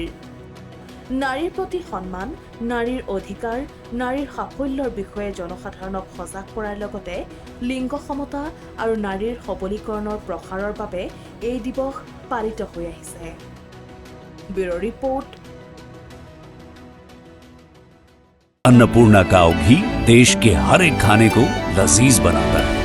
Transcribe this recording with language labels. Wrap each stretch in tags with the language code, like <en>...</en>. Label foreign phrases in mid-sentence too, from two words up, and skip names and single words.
<as>নাৰীৰ প্ৰতি সন্মান, নাৰীৰ অধিকাৰ, নাৰীৰ সাফল্যৰ বিষয়ে জনসাধাৰণক সজাগ কৰাৰ লগতে লিংগ সমতা আৰু নাৰীৰ সবলীকৰণৰ প্ৰসাৰৰ বাবে এই দিৱস পালিত হৈ আহিছে।</as> <en>bureau report.</en> <hi>अन्नपूर्णा काव घी देश के हर एक खाने को लजीज बनाता है।</hi>